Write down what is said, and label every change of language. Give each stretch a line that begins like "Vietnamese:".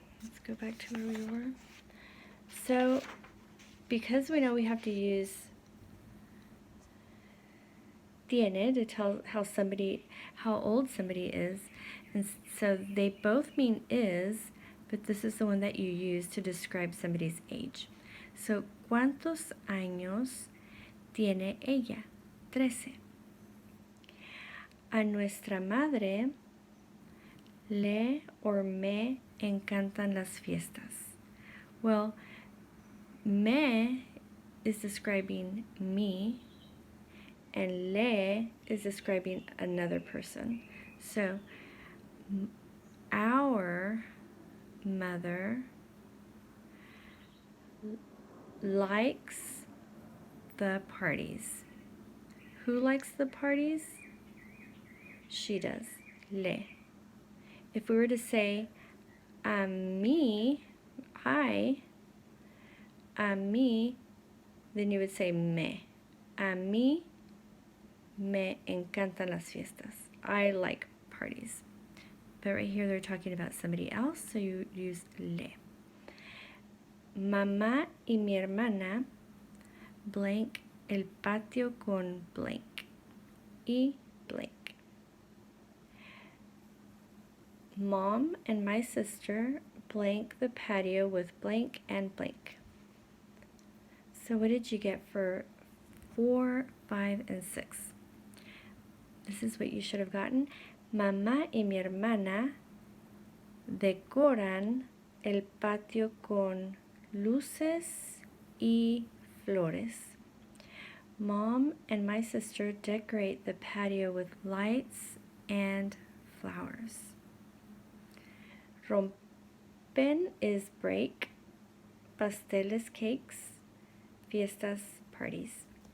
English: Let's go back to where we were. So, because we know we have to use tiene to tell how old somebody is, and so they both mean is, but this is the one that you use to describe somebody's age.
Spanish: So, ¿cuántos años tiene ella? 13. A nuestra madre le or me encantan las fiestas.
English: Well, me is describing me, and le is describing another person. So, our mother likes the parties. Who likes the parties? She does. Le. If we were to say, a mí, then you would say me.
Spanish: A mí me encantan las fiestas.
English: I like parties. But right here they're talking about somebody else, so you use le.
Spanish: Mamá y mi hermana blank el patio con blank y blank.
English: Mom and my sister blank the patio with blank and blank. So what did you get for 4, 5, and 6? this is what you should have gotten.
Spanish: Mamá y mi hermana decoran el patio con luces y flores.
English: Mom and my sister decorate the patio with lights and flowers. Rompen is break, pasteles, cakes, fiestas, parties.